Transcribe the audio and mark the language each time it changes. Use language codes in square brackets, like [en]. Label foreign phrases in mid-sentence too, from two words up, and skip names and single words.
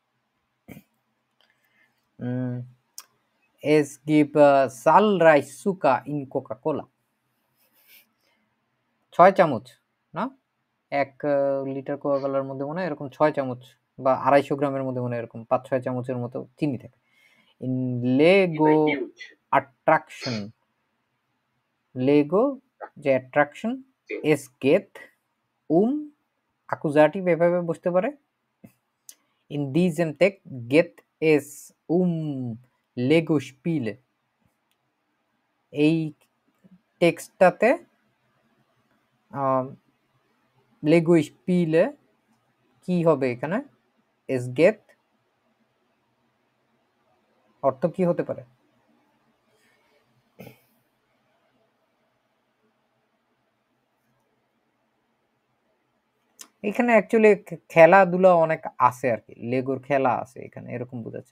[de] Es gibt zahlreich Zucker in Coca-Cola। [bn] 6 চামচ না, 1 লিটার কোকাকোলার মধ্যে মনে হয় এরকম 6 চামচ বা 250 গ্রামের মধ্যে মনে হয় এরকম 5-6 চামচের মতো চিনি থাকে। [de] In Lego [bn] হিউজ। attraction, Lego যে attraction, [de] es geht accusative [bn] এভাবে বসতে পারে। [de] In diesem Text geht es Lego Spiele। [bn] এই টেক্সটটাতে লেগো স্পিলে কি হবে এখানে? [de] es geht [bn] অর্থ কি হতে পারে? এখানে অ্যাকচুয়ালি খেলাধুলা অনেক আছে আর কি, লেগোর খেলা আছে এখানে, এরকম বোঝাচ্ছে।